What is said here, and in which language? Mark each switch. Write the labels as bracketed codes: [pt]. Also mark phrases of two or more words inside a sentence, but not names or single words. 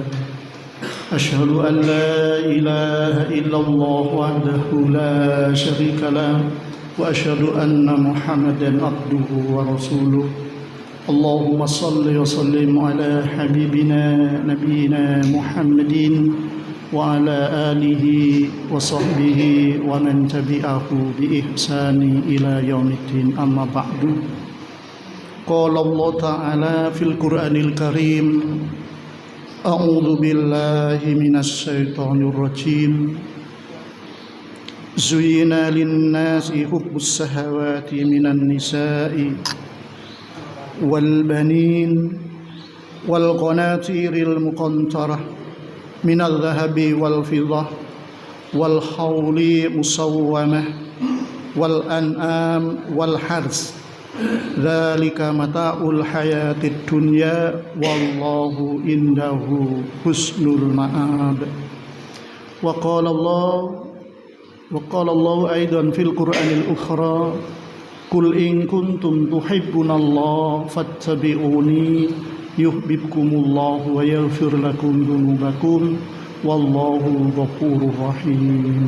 [ar] أَشْهَدُ أَنْ لَا إِلَهَ إِلَّا اللَّهُ وَحْدَهُ لَا شَرِيكَ لَهُ وَأَشْهَدُ أَنَّ مُحَمَّدًا عَبْدُهُ وَرَسُولُهُ اللهم صل وسلم على حبيبنا نبينا محمد وعلى آله وصحبه ومن تبعه بإحسان إلى يوم الدين أما بعد. قال الله تعالى في القرآن الكريم. أعوذ بالله من الشيطان الرجيم. زين للناس حب الشهوات من النساء والبنين والقناطير المقنطرة من الذهب والفضة والخيل المسومة والأنعام والحرث. ذلك متاع الحياة الدنيا والله عنده حسن المآب. وقال الله أيضا في القرآن الأخرى قل إن كنتم تحبون الله فاتبعوني يحببكم الله ويغفر لكم ذنوبكم والله غفور رحيم.